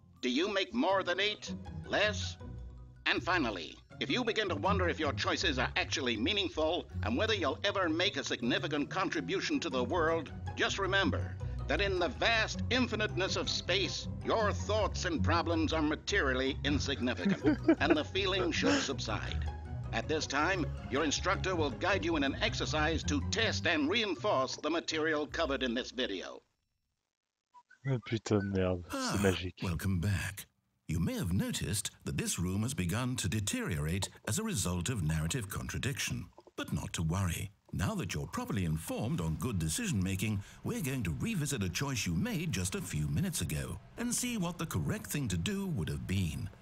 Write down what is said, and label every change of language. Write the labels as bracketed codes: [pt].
[en] Do you make more than 8? Less? And finally, if you begin to wonder if your choices are actually meaningful and whether you'll ever make a significant contribution to the world, just remember that in the vast infiniteness of space, your thoughts and problems are materially insignificant, and the feeling should subside. At this time, your instructor will guide you in an exercise to test and reinforce the material covered in this video. [fr] Oh, putain de merde, c'est magique. [en] Welcome back. You may have noticed that this room has begun to deteriorate as a result of narrative contradiction. But not to worry. Now that you're properly informed on good decision-making, we're going to revisit a choice you made just a few minutes ago and see what the correct thing to do would have been.